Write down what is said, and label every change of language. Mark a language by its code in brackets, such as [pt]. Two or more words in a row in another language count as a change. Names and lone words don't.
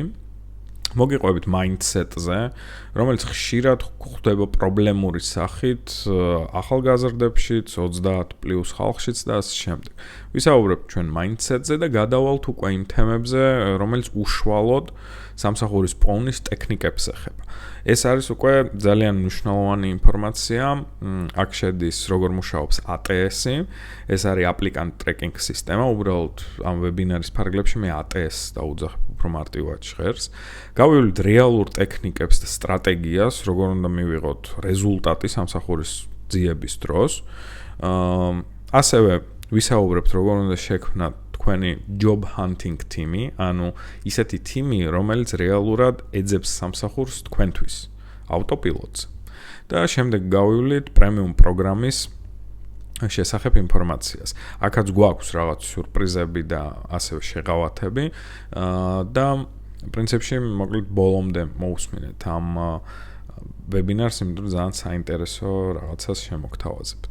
[ka] მოგიყვებით mindset-ზე, რომელიც ხშირად გვხვდება პრობლემური სახით ახალგაზრდებშიც, 30+ ხალხშიც და ასე შემდეგ. ვისაუბრებთ ჩვენ mindset-ზე და გადავალთ უკვე იმ თემებზე, რომელიც უშუალოდ სამსახურის პოვნის ტექნიკებს ეხება. ეს არის უკვე ძალიან მნიშვნელოვანი ინფორმაცია. აქ შედის როგორ მუშაობს ATS-ი, ეს არის [en] applicant tracking [ka] სისტემა, უბრალოდ ამ ვებინარის ფარგლებში მე ATS-ს დავუძახებ უფრო მარტივად ჟღერს. გავივლით რეალურ ტექნიკებს და სტრატეგიას, როგორ უნდა მივიღოთ რეზულტატი სამსახურის ძიების დროს. ასევე ვისაუბრებთ როგორ უნდა შექმნათ თქვენი [en] job hunting team- [ka] ი, ანუ ისეთი team-ი, რომელიც რეალურად ეძებს სამსახურს თქვენთვის, ავტოპილოტს. და შემდეგ გავივლით პრემიუმ პროგრამის შესახებ ინფორმაციას. აქაც გვაქვს რაღაც სიურპრიზები და ასევე შეღავათები და პრინციპში მოკლედ ბოლომდე მოусმინეთ ამ ვებინარს, იმიტომ რომ ძალიან საინტერესო რაღაცას შემოგთავაზებთ.